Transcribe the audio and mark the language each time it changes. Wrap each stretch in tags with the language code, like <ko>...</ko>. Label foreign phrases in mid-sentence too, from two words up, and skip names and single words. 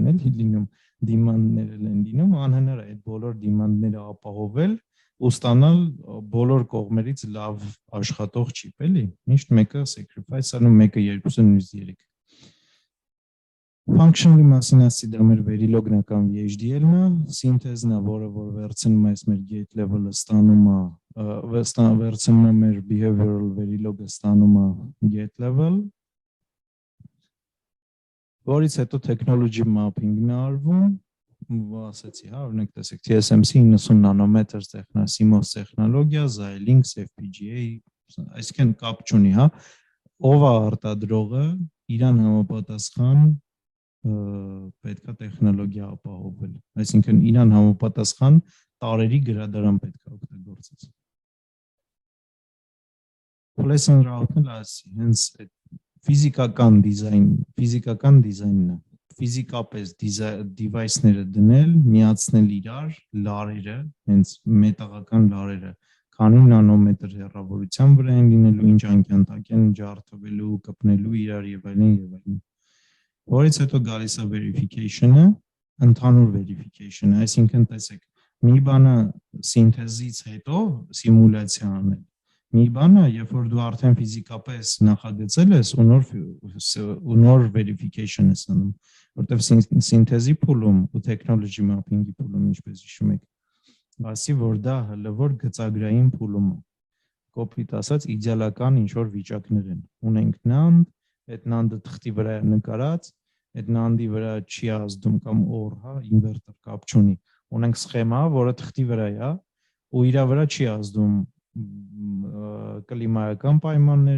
<hy>լինում, դիմանդներ են լինում, անհնար է այդ բոլոր դիմանդները ապահովել ու ստանալ բոլոր կողմերից լավ աշխատող չիպ, էլի։ Միշտ մեկը sacrifice անում, մեկը երկուսը նույնիսկ 3։ Functional-ի մասին ասի դա մեր verilog-նական VHDL-ն է, սինթեզն է, որը որ վերցնում է մեր</hy> <en>gate level-</en> <hy>ը վերցնում է մեր</hy> <en>behavioral verilog-</en> <hy>ը ստանում է</hy> <en>gate level,</en> <hy>որից հետո</hy> <en>technology mapping-</en> <hy>ն է արվում, ասեցի, հա, օրինակ տեսեք TSMC 90 նանոմետր CMOS տեխնոլոգիա, Xilinx, FPGA, այսինքն կապ չունի, հա, ով է արտադրողը, իրան համապատասխան պետք է տեխնոլոգիա ապահովել, այսինքն իրան համապատասխան տարերի գրադարան պետք է օգտագործել։</hy> <en>Place and route-</en> <hy>ն ասի, հենց այդ ֆիզիկական դիզայնն է, ֆիզիկապես device-ները դնել, միացնել իրար, լարերը, հենց մետաղական լարերը, քանի նանոմետր հեռավորության վրա են լինելու, ինչ անկյան տակ են ջարդվելու, կպնելու իրար եւ այլն, որից հետո գալիս է verification-ը, ընդհանուր verification-ը, այսինքն տեսեք, մի բանը սինթեզից հետո սիմուլյացիա անել, մի բանը, երբ որ դու արդեն ֆիզիկապես նախագծել ես ու նոր verification ես անում, որտեղ սինթեզի փուլում ու</hy> <en>technology mapping-</en> <hy>ի փուլում, ինչպես հիշում եք, ասի, որ դա հլվոր գծագրային փուլում է, կոպիտ ասած, իդեալական ինչ-որ վիճակներ են, ունենք նանդ, այդ նանդը թղթի վրա է նկարած, այդ նանդի վրա չի ազդում կամ օր, հա, ինվերտոր կապ չունի, ունենք սխեմա, որը թղթի վրա է, ու իրա վրա չի ազդում կլիմայական պայմաններ,</hy>